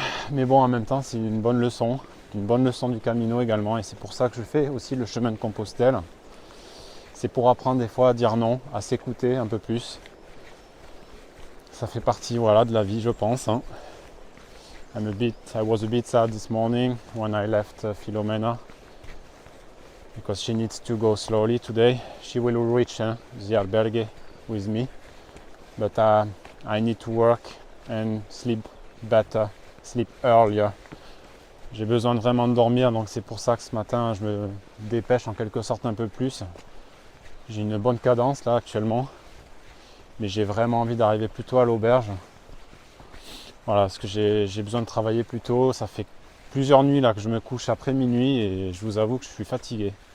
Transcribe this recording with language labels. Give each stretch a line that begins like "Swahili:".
French: Mais bon, en même temps, c'est une bonne leçon du Camino également. Et c'est pour ça que je fais aussi le chemin de Compostelle. C'est pour apprendre des fois à dire non, à s'écouter un peu plus. Ça fait partie, voilà, de la vie, je pense. Hein.
English: I was a bit sad this morning when I left Philomena because she needs to go slowly today. She will reach the albergue with me, but I need to work and sleep better, sleep earlier.
French: J'ai besoin de vraiment de dormir, donc c'est pour ça que ce matin je me dépêche en quelque sorte un peu plus. J'ai une bonne cadence là actuellement, mais j'ai vraiment envie d'arriver plus tôt à l'auberge. Voilà, parce que j'ai besoin de travailler plus tôt. Ça fait plusieurs nuits là que je me couche après minuit et je vous avoue que je suis fatigué.